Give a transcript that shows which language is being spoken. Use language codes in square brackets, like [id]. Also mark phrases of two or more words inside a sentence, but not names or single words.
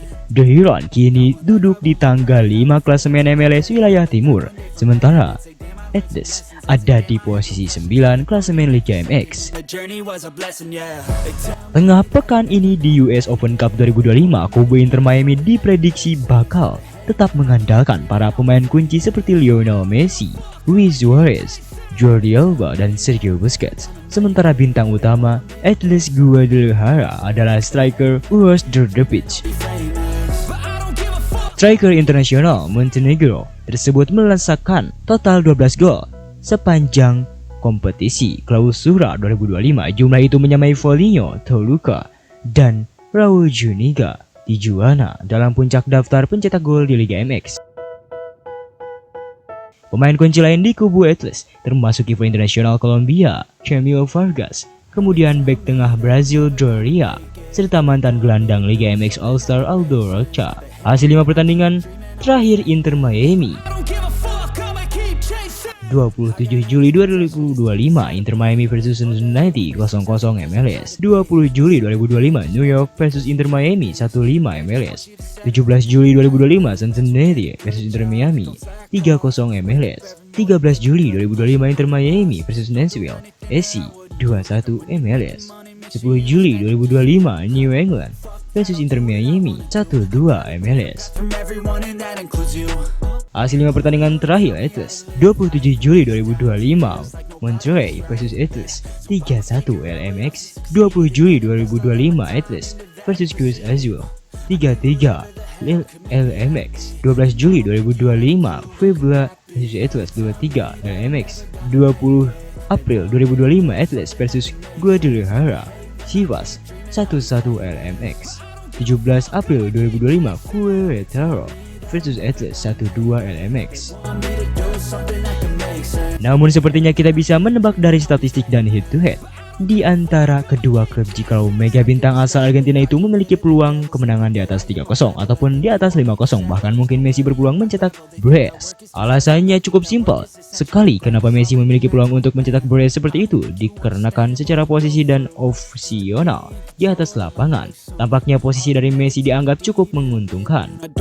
[id] The Heron kini duduk di tangga 5 klasemen MLS wilayah timur, sementara Atlas ada di posisi 9 klasemen Liga MX. Tengah pekan ini di US Open Cup 2025, kubu Inter Miami diprediksi bakal tetap mengandalkan para pemain kunci seperti Lionel Messi, Luis Suarez, Jordi Alba, dan Sergio Busquets. Sementara bintang utama Atlas Guadalajara adalah striker Uroš Drdović. Striker internasional Montenegro tersebut melesakkan total 12 gol sepanjang kompetisi Clausura 2025. Jumlah itu menyamai Foligno, Toluca, dan Raul Juniga Tijuana dalam puncak daftar pencetak gol di Liga MX. Pemain kunci lain di kubu Atlas termasuk kiper internasional Kolombia, Chemio Vargas, kemudian bek tengah Brazil Doria, serta mantan gelandang Liga MX All-Star Aldo Rocha. Hasil 5 pertandingan terakhir Inter Miami. 27 Juli 2025 Inter Miami versus Cincinnati 0-0 MLS. 20 Juli 2025 New York versus Inter Miami 1-5 MLS. 17 Juli 2025 Cincinnati versus Inter Miami 3-0 MLS. 13 Juli 2025 Inter Miami versus Nashville SC 2-1 MLS. 10 Juli 2025 New England versus Inter Miami 1-2 MLS. Hasil 5 pertandingan terakhir Atlas. 27 Juli 2025 Monterrey versus Atlas 3-1 LMX. 20 Juli 2025 Atlas versus Cruz Azul 3-3 LMX. 12 Juli 2025 Puebla versus Atlas 2-3 LMX. 20 April 2025 Atlas versus Guadalajara Chivas 1-1 LMX. 17 April 2025 Querétaro versus Atlas 1-2 LMX. Namun sepertinya kita bisa menebak dari statistik dan [en] head to head [id] di antara kedua klub jikalau mega bintang asal Argentina itu memiliki peluang kemenangan di atas 3-0 ataupun di atas 5-0, bahkan mungkin Messi berpeluang mencetak brace. Alasannya cukup simpel sekali kenapa Messi memiliki peluang untuk mencetak brace seperti itu, dikarenakan secara posisi dan opsional di atas lapangan, tampaknya posisi dari Messi dianggap cukup menguntungkan.